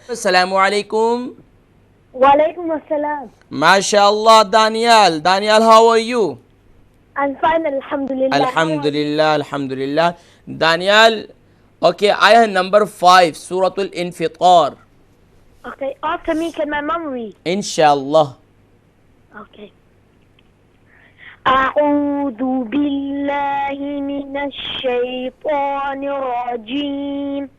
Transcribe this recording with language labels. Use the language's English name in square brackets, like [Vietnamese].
[Urdu] السلام علیکم. وعلیکم السلام. ماشاء اللہ. Daniyal [English] How are you? I'm fine, alhamdulillah. [Urdu] الحمدللہ الحمدللہ. دانیال اوکے آیا ہے نمبر 5 سورۃ الانفطار. [English] Okay, after me can my mom read? [Urdu] انشاءاللہ. [English] Okay. [Arabic] أعوذ بالله من الشيطان الرجيم.